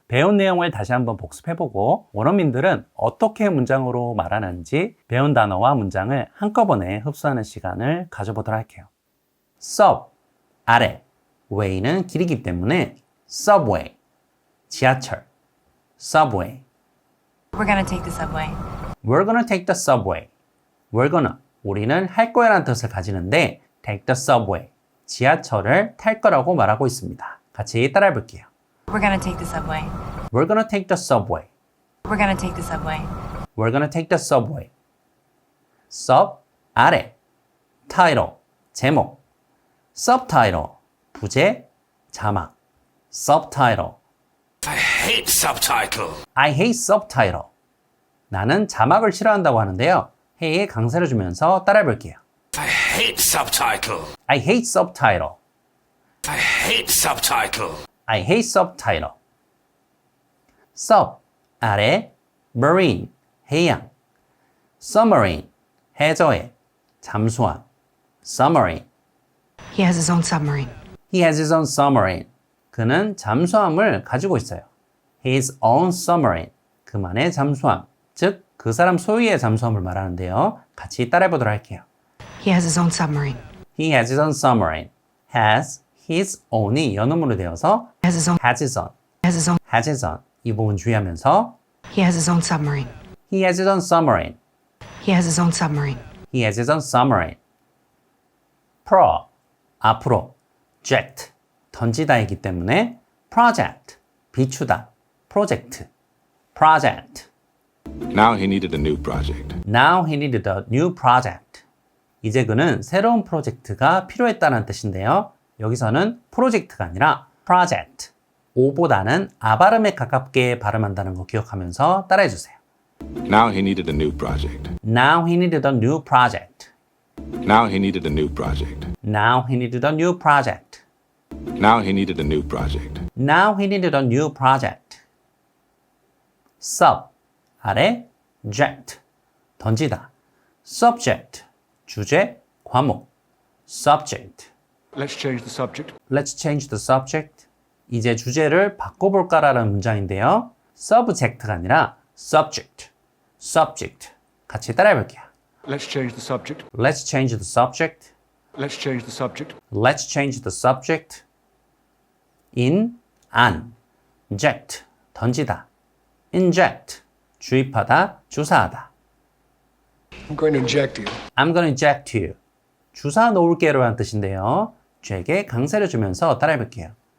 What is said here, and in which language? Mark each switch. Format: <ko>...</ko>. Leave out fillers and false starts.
<ko>배운 내용을 다시 한번 복습해보고 원어민들은 어떻게 문장으로 말하는지 배운 단어와 문장을 한꺼번에 흡수하는 시간을 가져보도록 할게요. sub, 아래, way는 길이기 때문에 subway, 지하철, subway.</ko> <en>We're gonna take the subway. We're gonna take the subway. We're gonna,</en> <ko>우리는 할 거야 라는 뜻을 가지는데</ko> <en>take the subway,</en> <ko>지하철을 탈 거라고 말하고 있습니다. 같이 따라해 볼게요.</ko> <en>We're gonna take the subway. We're gonna take the subway. We're gonna take the subway. We're gonna take the subway.</en> <ko>sub, 아래, title, 제목, subtitle, 부제, 자막, subtitle.</ko> <en>I hate subtitle. I hate subtitle.</en> <ko>나는 자막을 싫어한다고 하는데요. 해에 강세를 주면서 따라해 볼게요.</ko> <en>I hate subtitle. I hate subtitle. I hate subtitle. I hate subtitle.</en> <ko>sub, 아래, marine, 해양, submarine, 해저에, 잠수함, submarine.</ko> <en>He has his own submarine. He has his own submarine.</en> <ko>그는 잠수함을 가지고 있어요.</ko> <en>His own submarine.</en> <ko>그만의 잠수함. 즉, 그 사람 소유의 잠수함을 말하는데요. 같이 따라해 보도록 할게요.</ko> <en>He has his own submarine. He has his own submarine. Has his own</en> <ko>이 연음으로 되어서</ko> <en>Has his own. has his own, Has his own. has his own.</en> <ko>이 부분 주의하면서</ko> <en>He has his own submarine. He has his own submarine. He has his own submarine. He has his own submarine. pro,</en> <ko>앞으로,</ko> <en>jet,</en> <ko>던지다이기 때문에</ko> <en>project,</en> <ko>비추다,</ko> <en>project, project. Now he needed a new project. Now he needed a new project.</en> <ko>이제 그는 새로운 프로젝트가 필요했다는 뜻인데요. 여기서는 프로젝트가 아니라 project. O보다는 아 발음에 가깝게 발음한다는 거 기억하면서 따라해주세요.</ko> <en>Now he needed a new project. Now he needed a new project. Now he needed a new project. Now he needed a new project. Now he needed a new project. Now he needed a new project.</en> <ko>Sub, 아래, ject, 던지다. Subject, 주제, 과목.</ko> <en>Subject. Let's change the subject. Let's change the subject.</en> <ko>이제 주제를 바꿔볼까라는 문장인데요. Subject가 아니라 subject, subject. 같이 따라해볼게요.</ko> <en>Let's change the subject. Let's change the subject. Let's change the subject. Let's change the subject.</en> <ko>In, 안, inject, 던지다. Inject, 주입하다, 주사하다.</ko> <en>I'm going to inject you. I'm gonna inject you.</en> <ko>주사 놓을게로라는 뜻인데요. 저에게 강세를 주면서 따라해볼게요.</ko>